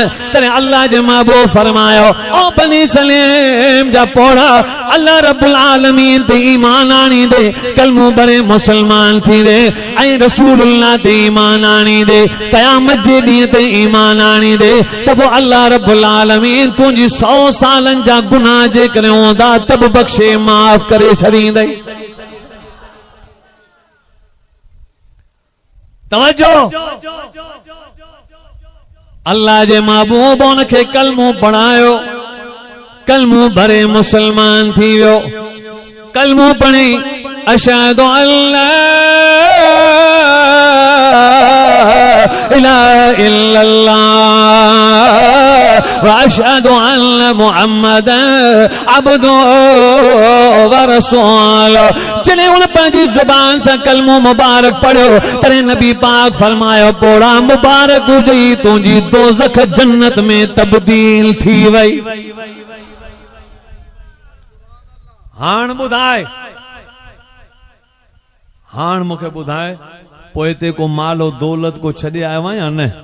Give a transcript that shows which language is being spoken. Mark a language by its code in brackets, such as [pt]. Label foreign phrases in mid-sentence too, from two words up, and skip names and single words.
[sd] तॾहिं अल्लाह जे महबूब फरमायो, ओ बनी सलेम जा पोड़ा, अल्लाह रब्बुल आलमीन ते ईमान आणींदे कलमो भरे मुसलमान थींदे ऐं रसूलुल्लाह ते ईमान आणींदे क़यामत जे ॾींहं ते ईमान आणींदे त पोइ अल्लाह रब्बुल आलमीन तुंहिंजी 100 सालनि जा गुनाह जेकॾहिं हूंदा त बि बख़्शे माफ़ करे छॾींदई। तवज्जो, अल्लाह जे महबूब उनखे कलमो पढ़ायो, कलमो भरे मुसलमान थी वियो। कलमो पढ़ी [ar] أشهد أن لا إله إلا الله وأشهد أن محمدا عبده ورسوله. [sd] जॾहिं उन पंहिंजी ज़ुबान सां कलमो मुबारक पढ़ियो तॾहिं नबी पाक फरमायो, पोड़ा मुबारक हुजई तुंहिंजी दोज़ख जन्नत में तब्दील थी वई। हाण ॿुधाए, हाण मूंखे ॿुधाए, पोइ हिते को मालो दौलत को छॾे आयो आहियां या न?